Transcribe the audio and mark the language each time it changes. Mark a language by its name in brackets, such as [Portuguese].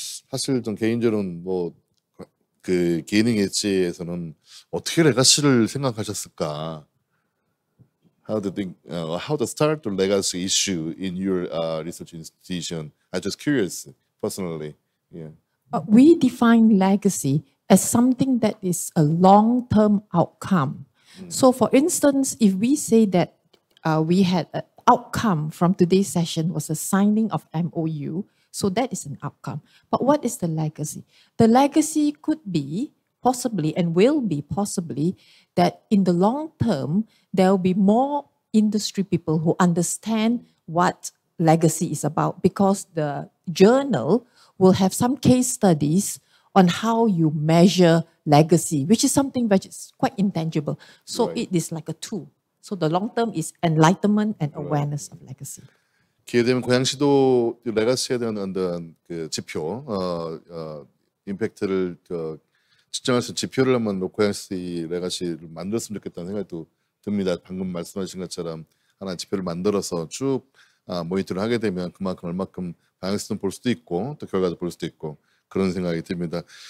[Korean] 사실 좀 개인적으로는 뭐 그 기능 엣지에서는 어떻게 레가시를 생각하셨을까? [English] How to start the legacy issue in your research institution? I'm just curious, personally. Yeah. We define legacy as something that is a long-term outcome. So, for instance, if we say that we had an outcome from today's session was a signing of MOU, so that is an outcome. But what is the legacy? The legacy could be possibly and will be possibly that in the long term, there will be more industry people who understand what legacy is about, because the journal will have some case studies on how you measure legacy, which is something which is quite intangible. So Right. it is like a tool. So the long term is enlightenment and awareness of legacy. [Korean] 기회되면 고양시도 레가시에 대한 어떤 그 지표, 임팩트를 측정할 수 있는 지표를 한번 고양시 레가시를 만들었으면 좋겠다는 생각도 듭니다. 방금 말씀하신 것처럼 하나의 지표를 만들어서 쭉 모니터를 하게 되면 그만큼 얼마큼 방향성을 볼 수도 있고 또 결과도 볼 수도 있고 그런 생각이 듭니다.